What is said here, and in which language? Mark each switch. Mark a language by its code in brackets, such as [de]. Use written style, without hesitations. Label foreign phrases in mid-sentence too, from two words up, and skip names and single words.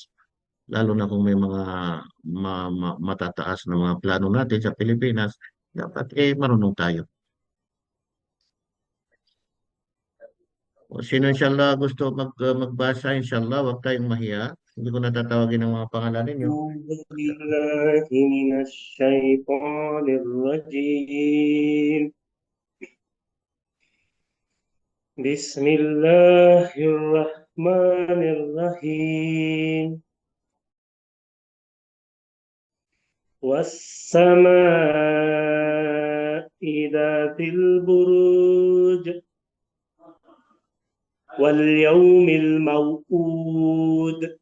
[tl] Lalo na kung may mga matataas na mga plano natin sa Pilipinas, dapat marunong tayo. O sino inshallah gusto magbasa, inshallah, wag tayong mahiya. Hindi ko natatawagin ang mga pangalan ninyo. [ar] أعوذ بالله من الشيطان الرجيم. بسم الله الرحمن الرحيم. والسماء ذات البروج واليوم الموعود